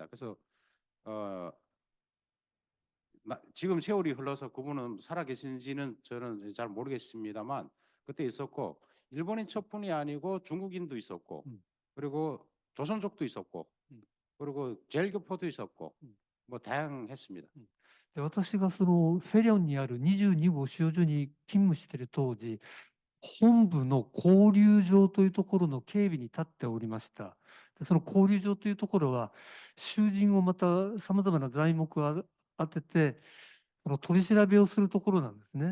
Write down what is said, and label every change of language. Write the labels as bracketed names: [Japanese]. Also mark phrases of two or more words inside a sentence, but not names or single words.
[Korean] 그래서 지금 세월이 흘러서 그분은 살아 계신지는 저는 잘 모르겠습니다만 그때 있었고 일본인 첩뿐이 아니고 중국인도 있었고 그리고 조선족도 있었고 그리고 제일교포도 있었고 뭐 다양했습니다. [Japanese] で、私がそのフェリョンにある22号収容所に勤務している当時、本部の交流場というところの警備に立っておりました。で、その交流場というところは、囚人をまたさまざまな材木を当てて、その取り調べをするところなんですね。